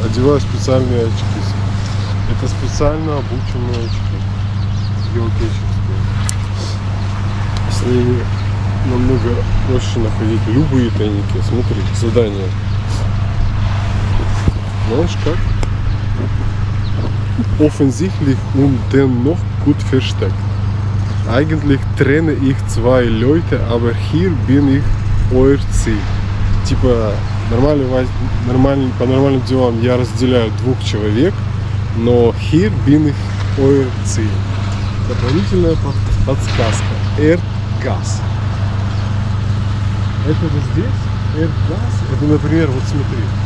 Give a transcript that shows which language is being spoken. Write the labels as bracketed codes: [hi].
[ru] Одеваю специальные очки. Это специально обученные очки. Геокейчерские. С ними намного проще находить любые тайники. Смотри, задание. Знаешь как? [de] offensichtlich und dennoch gut versteckt. Eigentlich trennen ich zwei Leute, aber hier bin ich euer Ziel. [ru] Типа, по нормальным делам я разделяю двух человек, но [de] hier bin ich euer Ziel. [ru] Дополнительная подсказка. [de] Erdgas. [ru] Это вот здесь, Erdgas, это, например, вот смотри.